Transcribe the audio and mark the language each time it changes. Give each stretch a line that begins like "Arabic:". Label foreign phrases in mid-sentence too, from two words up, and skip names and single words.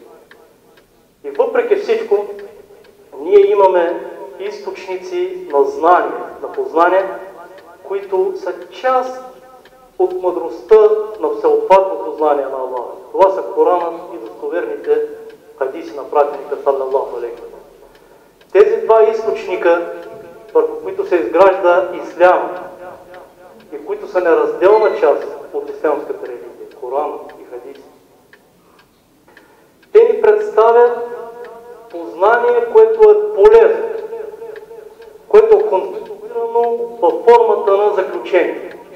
Bulgarian: И въпреки всичко, ние имаме източници на знание, на познание, които са част от мъдростта на всеобхватното знание на Аллаха. Това са Коранът и достоверните хадиси на пратеника
Arabic: صلى الله عليه وسلم.
Bulgarian: Тези два източника, върху които се изгражда ислям и които са неразделна част от ислямската религия, Коран и хадиси, те ни представят познание, което е полезно, което е конструирано във формата на заключение.